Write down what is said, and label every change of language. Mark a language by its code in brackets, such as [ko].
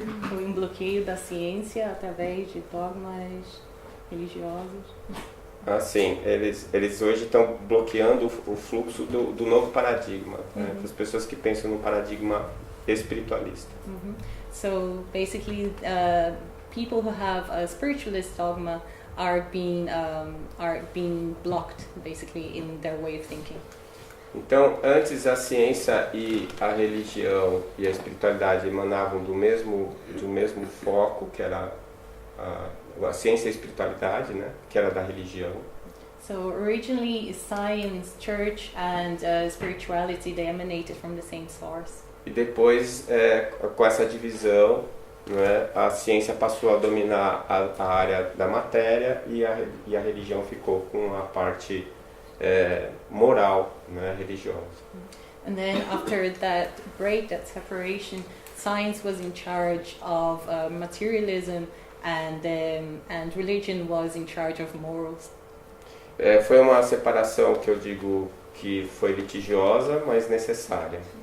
[pt] Um bloqueio da ciência através de dogmas religiosos. Assim, eles hoje estão bloqueando o fluxo do novo paradigma, né, das pessoas que pensam no paradigma espiritualista. [en] So basically, people who have a spiritualist dogma are being blocked, basically, in their way of thinking. [pt] Então, antes a ciência e a religião e a espiritualidade emanavam do mesmo foco, que era a ciência e a espiritualidade, né, que era da religião. [en] So originally, science, church, and spirituality, they emanated from the same source. [pt] E depois, com essa divisão, né, a ciência passou a dominar a área da matéria e a religião ficou com a parte moral, né, religiosa. [en] And then after that break, that separation, science was in charge of materialism, and religion was in charge of morals. [pt] Foi uma separação que eu digo que foi litigiosa, mas necessária.